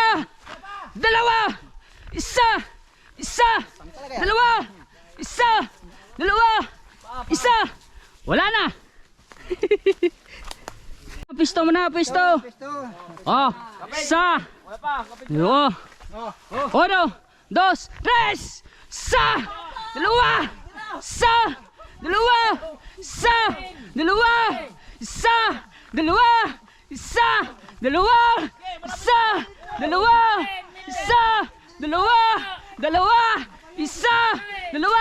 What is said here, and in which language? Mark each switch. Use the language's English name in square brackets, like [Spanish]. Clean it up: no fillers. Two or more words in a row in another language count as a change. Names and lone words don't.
[Filipino] Dalawa! Isa! Isa! Dalawa! Isa! Dalawa! Isa! Wala na! Pisto mo na, pisto! Oh, isa! Dalawa! [Spanish] Uno! Dos! Tres! [Filipino] Isa! Dalawa! Isa! Dalawa! Isa! Dalawa! Isa! Dalawa! Isa! Dalawa! Isa! Dalawa! Isa! Dalawa! Dalawa! Isa! Dalawa!